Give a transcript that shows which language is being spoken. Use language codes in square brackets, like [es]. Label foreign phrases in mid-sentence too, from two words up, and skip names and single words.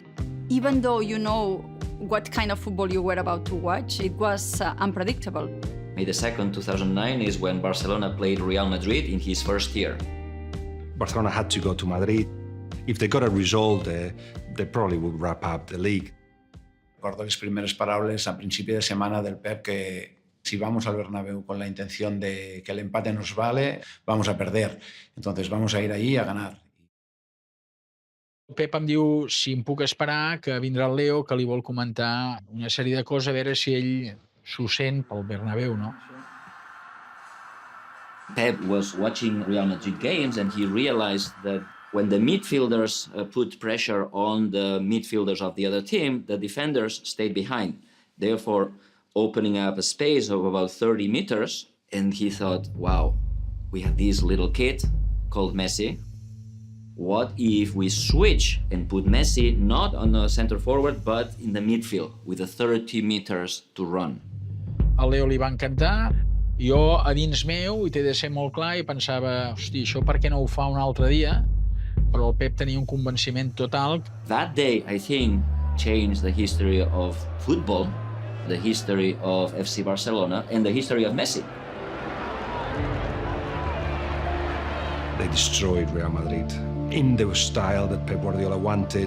[en] Even though you know what kind of football you were about to watch, it was unpredictable. May the 2nd, 2009 is when Barcelona played Real Madrid in his first year. Barcelona had to go to Madrid. If they got a result there, they probably would wrap up the league. [es] Recuerdo las primeras palabras a principio de semana del Pep que si vamos al Bernabéu con la intención de que el empate nos vale, vamos a perder. Entonces vamos a ir allí a ganar. [ca] Pep em diu si em puc esperar, que vindrà el Leo, que li vol comentar una sèrie de coses, a veure si ell s'ho sent pel Bernabéu, no? [en] Pep was watching Real Madrid games and he realized that when the midfielders put pressure on the midfielders of the other team, the defenders stayed behind, therefore opening up a space of about 30 meters. And he thought, wow, we have this little kid called Messi. What if we switch and put Messi not on the center forward, but in the midfield with the 30 meters to run? [ca] Al Leo li va encantar. Jo, a dins meu, i t'he de ser molt clar, i pensava, hosti, això per què no ho fa un altre dia? Però el Pep tenia un convenciment total. [en] That day, I think, changed the history of football, the history of FC Barcelona, and the history of Messi. They destroyed Real Madrid in the style that Pep Guardiola wanted.